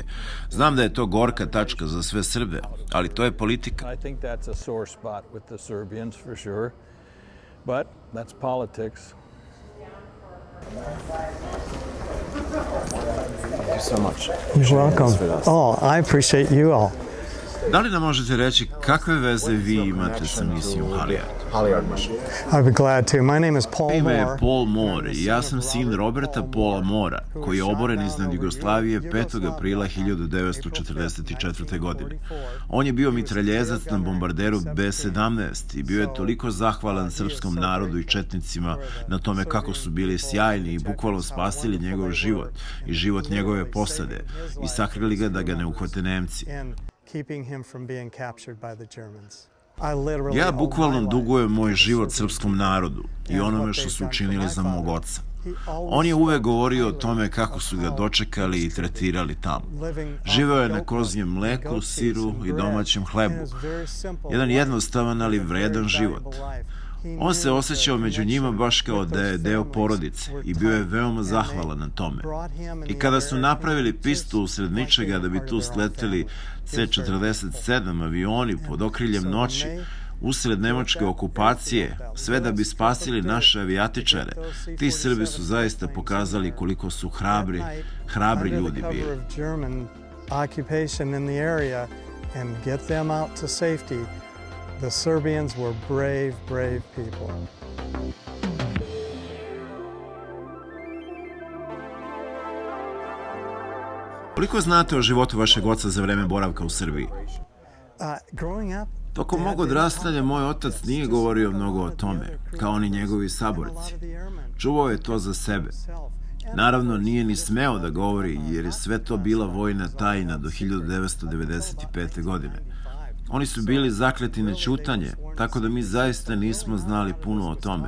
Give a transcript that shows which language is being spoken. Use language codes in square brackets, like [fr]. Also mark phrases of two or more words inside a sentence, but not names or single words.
[sr] Znam da je to gorka tačka za sve Srbe, ali to je politika. [en] I think that's a sore spot with the Serbians for sure. But that's politics. Thank you so much. You're welcome. Oh, I appreciate you all. [sr] Da li nam možete reći kakve veze vi imate sa misijom Halijard? [en] I'd be glad to. My name is Paul [sr] Ime je Moore. Paul Moore i ja sam sin Roberta Paula Mora, koji je oboren iznad Jugoslavije 5. aprila 1944. godine. On je bio mitraljezac na bombarderu B-17 i bio je toliko zahvalan srpskom narodu i četnicima na tome kako su bili sjajni i bukvalno spasili njegov život i život njegove posade i sakrili ga da ga ne uhvate Nemci. [en] And keeping him from being captured by the Germans. I literally [sr] Ja [en] owe my [sr] bukvalno [en] life [sr] dugujem moj [en] to the [sr] život [en] Serbian [sr] srpskom [en] people. [sr] narodu i [en] And [sr] onome [en] what [sr] što [en] they've [sr] su [en] done for [sr] učinili [en] my [sr] za mog [en] father. [sr] oca. [en] He always [sr] On je uvek [en] spoke [sr] govorio o [en] highly [sr] tome [en] of [sr] kako su ga [en] how [sr] dočekali i tretirali tamo. [en] living off [sr] Živeo je [en] goat [sr] na [en] milk [sr] kozjem [en] and [sr] mleku, [en] goat cheese [sr] siru [en] and [sr] i [en] bread. [sr] domaćem [en] And [sr] hlebu. [en] it was very simple [sr] Jedan [en] life. [sr] jednostavan, ali [en] He had a very [sr] vredan život. [en] valuable life. He [sr] On se [en] knew [sr] osjećao [en] the [sr] među njima [en] connection [sr] baš kao [en] with [sr] da je [en] those [sr] deo [en] families [sr] porodice [en] were [sr] i bio je [en] tight, [sr] veoma [en] and they [sr] zahvalan na tome. [en] brought him and [sr] I [en] the [sr] kada su [en] American [sr] napravili [en] just [sr] pistu usred [en] like [sr] ničega [en] they [sr] da [en] were [sr] bi [en] part [sr] tu [en] of their own [sr] sleteli [en] family. [sr] C-47 avioni pod okriljem noći, usred nemačke okupacije, sve da bi spasili naše avijatičare, ti Srbi su zaista pokazali koliko su hrabri ljudi bili. [en] Under the cover of German occupation in the area and get them out to safety, the Serbians were brave, brave people. [sr] Koliko znate o životu vašeg oca za vreme boravka u Srbiji? [en] Growing up, [sr] Tokom mog odrastanja moj otac nije govorio mnogo o tome, kao ni njegovi saborci. Čuvao je to za sebe. Naravno, nije ni smeo da govori, jer je sve to bila vojna tajna do 1995. godine. Oni su bili zakleti na ćutanje, tako da mi zaista nismo znali puno o tome.